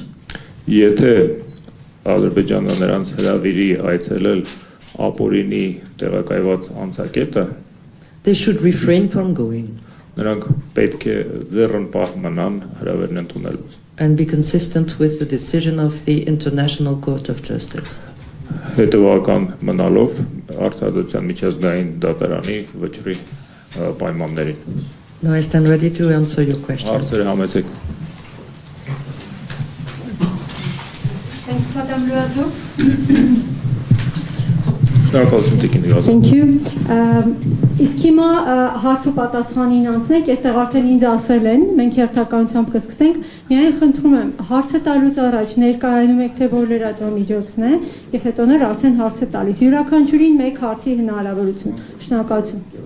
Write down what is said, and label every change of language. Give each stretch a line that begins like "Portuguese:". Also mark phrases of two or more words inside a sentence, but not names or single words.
Armenian: Եթե Ադրբեջանը նրանց հրավիրի այցելել ապօրինի տեղակայված անցակետը,
English: they should refrain from going.
Armenian: Նրանք պետք է ձեռն պահ մնան հրավերն ընդունելուց.
English: And be consistent with the decision of the International Court of Justice.
Armenian: Հետևական մնալով արտադրության միջազգային դատարանի վճռի պայմաններին.
English: Now I stand ready to answer your questions.
Armenian: Հարցերը համեցեք։
English: Thanks, Madam Loiseau.
Armenian: Շնորհակալություն Տիկին Լուազո։
English: Thank you.
Armenian: Իսկ հիմա հարց ու պատասխանին անցնենք, այստեղ արդեն ինձ ասել են, մենք հերթականությամբ կսկսենք, միայն խնդրում եմ, հարցը տալուց առաջ ներկայանում եք, թե որ լրատվամիջոցն է, եւ հետո արդեն հարցը տալիս։ Յուրաքանչյուրին մեկ հարցի հնարավորություն։ Շնորհակալություն։